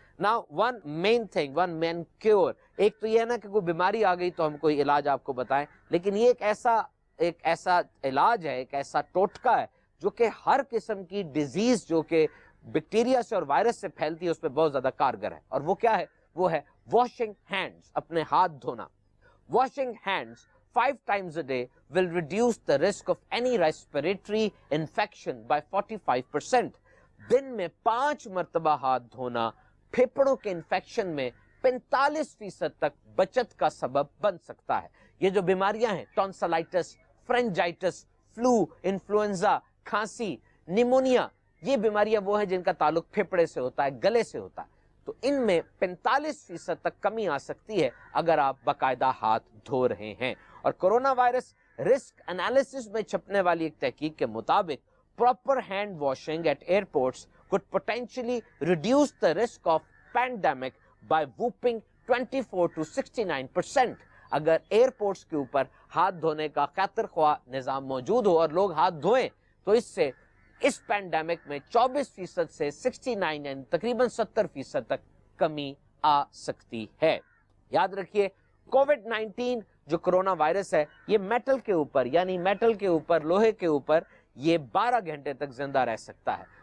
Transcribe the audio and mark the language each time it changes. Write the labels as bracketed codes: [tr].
[en] Now one main thing, one main cure, [ur] ایک تو یہ ہے نا کہ کوئی بیماری آ گئی تو ہم کوئی علاج آپ کو بتائیں, لیکن یہ ایک ایسا علاج ہے, ایک ایسا ٹوٹکا ہے جو کہ ہر قسم کی ڈیزیز جو کہ بیکٹیریا سے اور وائرس سے پھیلتی ہے اس پہ بہت زیادہ کارگر ہے. اور وہ کیا ہے؟ وہ ہے [en] washing hands, [ur] اپنے ہاتھ دھونا. [en] Washing hands 5 times a day will reduce the risk of any respiratory infection by 45%. [ur] دن میں 5 مرتبہ ہاتھ دھونا پھیپھڑوں کے انفیکشن میں 45% تک بچت کا سبب بن سکتا ہے. یہ جو بیماریاں ہیں ٹونسلائٹس, فرنجائٹس, فلو, انفلوئنزا, کھانسی, نیمونیا, یہ بیماریاں وہ ہیں جن کا تعلق پھیپھڑے سے ہوتا ہے, گلے سے ہوتا ہے. تو ان میں 45% تک کمی آ سکتی ہے اگر آپ باقاعدہ ہاتھ دھو رہے ہیں. اور کرونا وائرس رسک انالیسس میں چھپنے والی ایک تحقیق کے مطابق [en] proper hand washing at airports could potentially reduce the risk of pandemic by whopping 24 to 69%. [ur] اگر ایئرپورٹس کے اوپر ہاتھ دھونے کا خاطر خواہ نظام موجود ہو اور لوگ ہاتھ دھوئیں تو اس سے اس پینڈیمک میں 24% سے 69 یعنی تقریباً 70% تک کمی آ سکتی ہے. یاد رکھیے کووڈ-19 جو کرونا وائرس ہے یہ میٹل کے اوپر یعنی میٹل کے اوپر, لوہے کے اوپر یہ 12 گھنٹے تک زندہ رہ سکتا ہے.